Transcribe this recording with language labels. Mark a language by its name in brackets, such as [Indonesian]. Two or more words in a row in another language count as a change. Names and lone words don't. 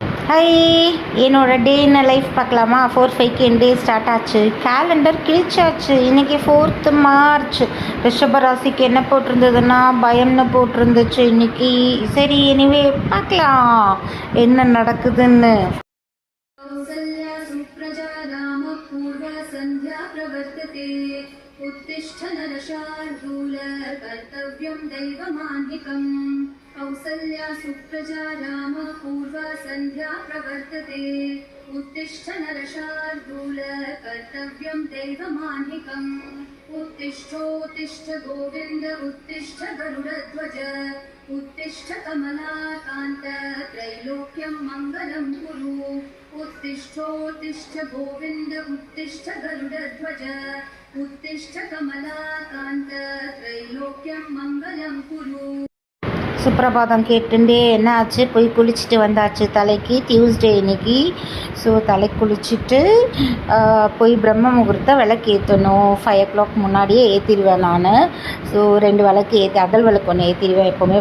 [Tamil] ஹை, என்னோட [English] day in life [Tamil] பார்க்கலாமா? 4-5 என் [English] day start [Tamil] ஆச்சு. கேலண்டர் கிழிச்சாச்சு. இன்றைக்கி 4th மார்ச். ரிஷபராசிக்கு என்ன போட்டிருந்ததுன்னா பயம்னு போட்டிருந்துச்சு இன்னைக்கு. சரி, எனிவே பார்க்கலாம் என்ன நடக்குதுன்னு. [Sanskrit] उत्तिष्ठ नरशार्दूल कर्तव्यं दैवमान्निकम् कौसल्या सुप्रजा राम पूर्वा सन्ध्या प्रवर्तते उत्तिष्ठ नरशार्दूल कर्तव्यं दैवमान्निकम् उत्तिष्ठोत्तिष्ठ गोविन्द उत्तिष्ठ गरुडध्वज उत्तिष्ठ कमलाकान्त त्रैलोक्यं मङ्गलं कुरु उत्तिष्ठोत्तिष्ठ गोविन्द उत्तिष्ठ गरुडध्वज उत्तिष्ठ कमलाकान्त त्रैलोक्यं मङ्गलं कुरु. [Tamil] சுப்ரபாதம் கேட்டுண்டே என்ன ஆச்சு, போய் குளிச்சுட்டு வந்தாச்சு. தலைக்கு டியூஸ்டே இன்னைக்கு. ஸோ தலை குளிச்சுட்டு போய் பிரம்ம முகூர்த்த விளக்கு ஏற்றணும். 5 o'clock முன்னாடியே ஏற்றிடுவேன் நான். ஸோ 2 விளக்கு ஏற்றி, அகல் விளக்கு ஒன்று ஏற்றிடுவேன் எப்போவுமே.